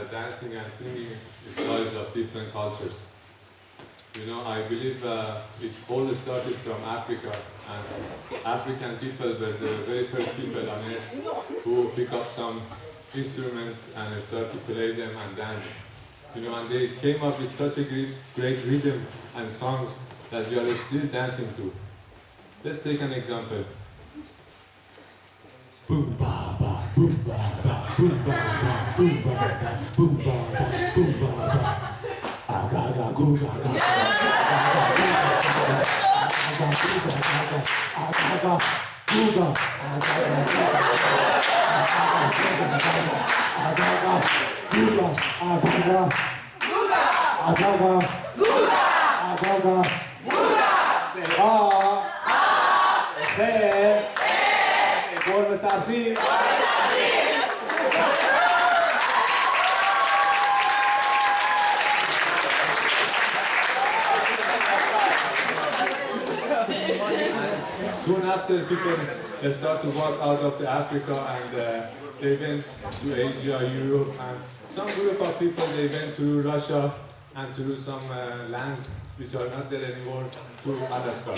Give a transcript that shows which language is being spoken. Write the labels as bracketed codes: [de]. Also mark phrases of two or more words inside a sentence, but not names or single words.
[en] dancing and singing styles of different cultures. You know, I believe it all started from Africa, and African people were the very first people on earth who pick up some instruments and start to play them and dance. You know, and they came up with such a great rhythm and songs that we are still dancing to. Let's take an example. Boom ba ba, boom ba ba, boom ba ba, boom ba ba, boom ba ba, boom ba ba. Aga ga go ga ga. Aga go ga ga. Aga ga go ga. Aga ga go ga. Aga ga. Agaga, agaga, [fa] قرمه سبزی. [en] Soon after, people start to walk out of the Africa and they went to Asia, Europe, and some group of people they went to Russia and to some lands which are not there anymore, to Alaska.